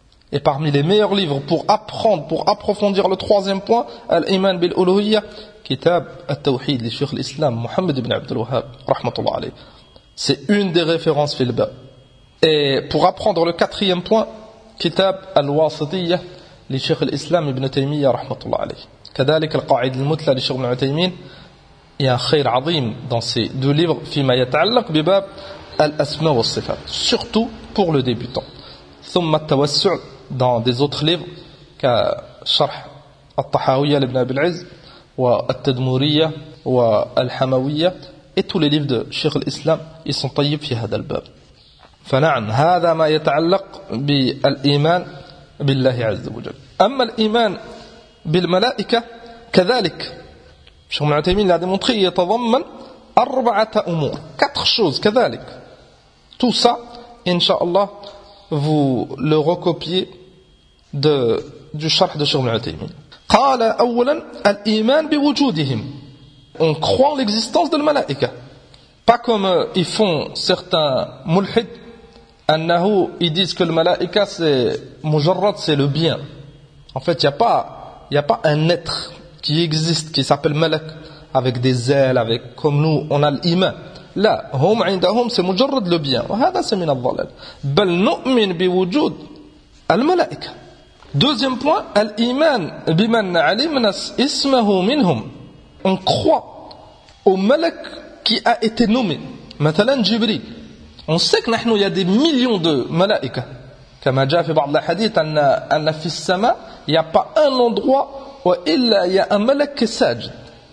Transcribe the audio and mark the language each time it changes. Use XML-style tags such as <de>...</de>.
<fr>Et parmi les meilleurs livres pour apprendre, pour approfondir le troisième point, l'iman bil uluhiyya, kitab at-tawhid li shaykh al-islam Muhammad ibn Abdul Wahhab</fr> <ar>rahmatullah alayh,</ar> <fr>c'est une des références fil bab. Et pour apprendre le quatrième point, kitab al-wasitiyya</fr> <ar>لشيخ الإسلام ابن تيمية رحمة الله عليه. كذلك القاعدة المثلى لشيخ ابن عثيمين يا خير عظيم</ar> <fr>dans ces deux livres</fr> <ar>فيما يتعلق بباب الأسماء والصفات</ar> <fr>surtout pour le débutant.</fr> <ar>ثم التوسع</ar> <fr>dans des autres livres</fr> <ar>كشرح الطحاوية لابن أبي العز والتدمورية والحموية</ar> <fr>et tous les livres de</fr> <ar>شيخ الإسلام ils sont طيب في هذا الباب. فنعم هذا ما يتعلق بالإيمان بالله عز وجل. أما الإيمان بالملائكة كذلك شيخ ابن عثيمين لا démontré يتضمن أربعة أمور</ar> <fr>quatre choses. كذلك tout ça</fr> <ar>إن شاء الله</ar> <fr>vous le recopiez du شرح de شيخ ابن عثيمين.</fr> <ar>قال أولا الإيمان بوجودهم.</ar> <fr>On croit l'existence de الملائكة, pas comme ils font certains ملحد. Annahu, ils disent que le malaïka c'est mujarrad, c'est le bien. En fait, il n'y a pas n'y a pas un être qui existe, qui s'appelle Malak, avec des ailes, avec, comme nous, on a l'iman. Là,</fr> <ar>هم عندهم</ar> <fr>c'est مجرد le bien.</fr> <ar>وهذا</ar> <fr>c'est</fr> <ar>من الضلال. بل نؤمن بوجود الملائكة.</ar> <fr>Deuxième point,</fr> <ar>الإيمان بمن علمنا اسمه منهم.</ar> <fr>On croit au Malak qui a été nommé.</fr> <ar>مثلا جبريل.</ar> <fr>On sait que نحن il y a des millions de ملائكة.</fr> <ar>كما جاء في بعض الحديث أن في السماء</ar> <fr>il n'y a pas un endroit où il y a un ملك ساجد.</fr>